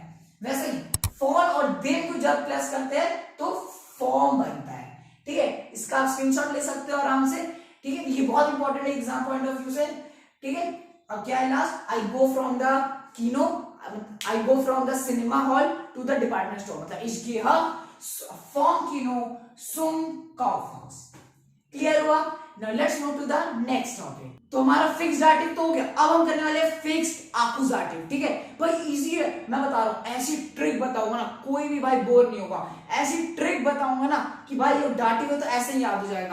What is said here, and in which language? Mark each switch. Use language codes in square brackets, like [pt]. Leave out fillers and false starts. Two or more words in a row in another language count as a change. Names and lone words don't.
[hi] वैसे ही फॉन और देम को जब प्लस करते हैं तो फॉर्म बनता है। ठीक है, इसका आप स्क्रीनशॉट ले सकते हो आराम से। ठीक है, ये बहुत इंपॉर्टेंट है [en] exam point of view [hi] से। ठीक है, अब क्या है लास्ट, [en] I go from the Kino, I go from the cinema hall to the department store, मतलब [de] ich gehe vom Kino zum Kaufhaus। [hi] क्लियर हुआ? [en] now let's move to the next topic. [hi] तो हमारा फिक्स्ड दाटिव तो हो गया, अब हम करने वाले हैं फिक्स्ड आकुजाटिव। ठीक है भाई, इजी है, मैं बता रहा हूं, ऐसी ट्रिक बताऊंगा ना कोई भी भाई बोर नहीं होगा। ऐसी ट्रिक बताऊंगा ना कि भाई ये दाटिव है तो ऐसे ही याद हो जाएगा।